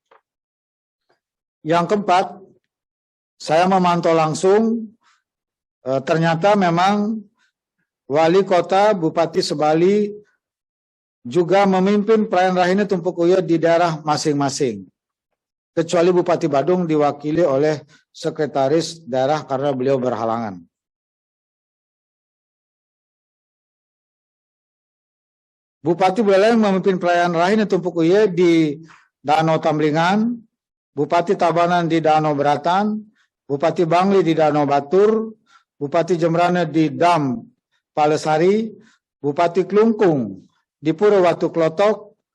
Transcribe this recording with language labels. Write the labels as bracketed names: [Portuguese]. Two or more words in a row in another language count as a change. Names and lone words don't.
[Indonesian] Yang keempat, saya memantau langsung, ternyata memang Wali Kota Bupati Sebali juga memimpin perayaan Rahina Tumpek Uye di daerah masing-masing. Kecuali Bupati Badung diwakili oleh sekretaris daerah karena beliau berhalangan. Bupati Buleleng memimpin perayaan Rahina Tumpek Uye di Danau Tamblingan, Bupati Tabanan di Danau Beratan, Bupati Bangli di Danau Batur, Bupati Jembrana di Dam Palesari, Bupati Klungkung di Pura Watu Klotok,